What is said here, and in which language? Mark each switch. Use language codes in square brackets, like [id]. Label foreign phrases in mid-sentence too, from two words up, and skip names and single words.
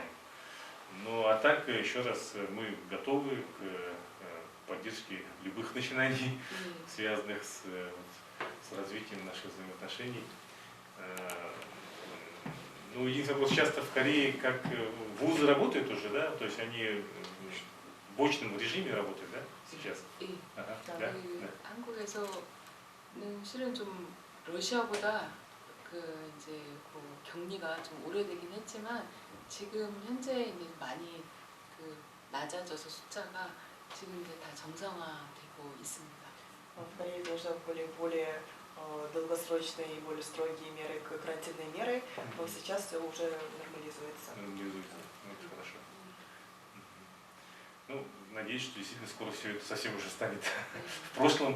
[ru] Ну а так, еще раз, мы готовы к поддержке любых начинаний, связанных с развитием наших взаимоотношений. Ну, единственное, вот сейчас-то в Корее как вузы работают уже, да? То есть они в бочном режиме работают, да, сейчас? [ko] 예. [ru] Ага, Да. да? [ko] 그 [ru] Да. [ko] 한국에서는 실은 좀 러시아보다 그 이제 그 격리가 좀 오래되긴 했지만 지금 현재 이제 많이 그 낮아져서 숫자가 지금 이제 다 정상화되고 있습니다. [ru] В Корее тоже были более долгосрочные и более строгие меры, карантинные меры, но сейчас все уже нормализуется. Нормализуется. Ну, это хорошо. Ну, надеюсь, что действительно скоро все это совсем уже станет в прошлом.